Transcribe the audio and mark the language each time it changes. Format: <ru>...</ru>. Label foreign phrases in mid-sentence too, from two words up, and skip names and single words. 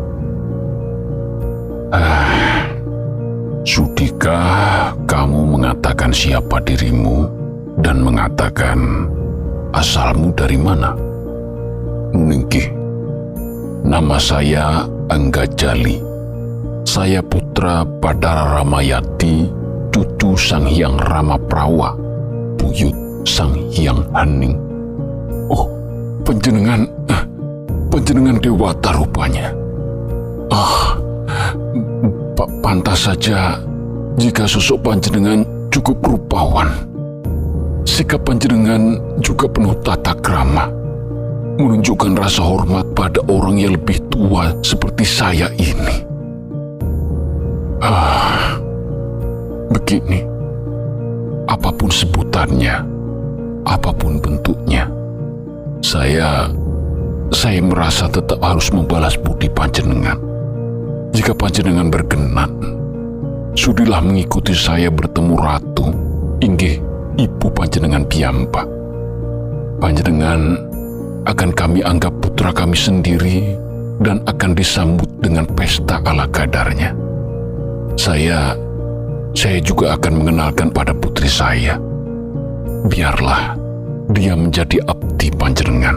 <id>Sudikah kamu mengatakan mengatakan siapa dirimu dan mengatakan asalmu dari mana? Ningki, nama saya Anggajali. Saya putra Padara Ramayati, cucu Sang Hyang Ramaprawa, buyut Sang Hyang Hening. Oh, panjenengan dewata rupanya. Pantas saja jika sosok panjenengan cukup rupawan. Sikap panjenengan juga penuh tata krama, menunjukkan rasa hormat pada orang yang lebih tua seperti saya ini. Begini, apapun sebutannya, apapun bentuknya, saya merasa tetap harus membalas budi panjenengan. Jika panjenengan berkenan, sudilah mengikuti saya bertemu ratu,</id> <jv>inggih ibu panjenengan piyambak.</jv> <id>Panjenengan akan kami anggap putra kami sendiri dan akan disambut dengan pesta ala kadarnya. Saya juga akan mengenalkan pada putri saya. Biarlah dia menjadi abdi panjenengan.</id>